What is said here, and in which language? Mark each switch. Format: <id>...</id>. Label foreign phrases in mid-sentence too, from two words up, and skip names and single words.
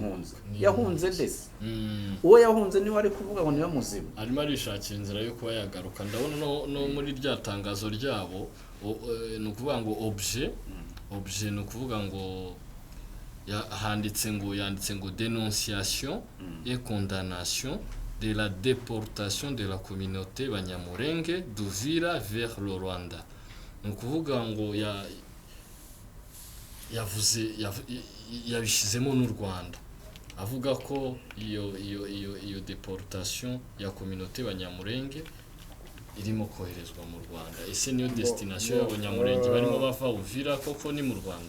<rw>impunzi Ni yahunze impunzi. ndetse Mm. uwo yahunze niwe ari kuvuga ngo niwe muzima arimo arishakira inzira yo kuba yagaruka ndabona no muri rya tangazo ryabo ni ukuvuga ngo objet ni ukuvuga ngo yanditse ngo</rw> <fr>dénonciation et condamnation de la déportation de la communauté banyamurenge d'Uvira vers le Rwanda.</fr> <rw>Ni ukuvuga ngo yabishizemo n'u Rwanda avuga ko iyo deportation ya communauté banyamurenge irimo koherezwa mu Rwanda. Ese niyo destination y'abanyamurenge barimo bava Uvira koko ni mu Rwanda?</rw>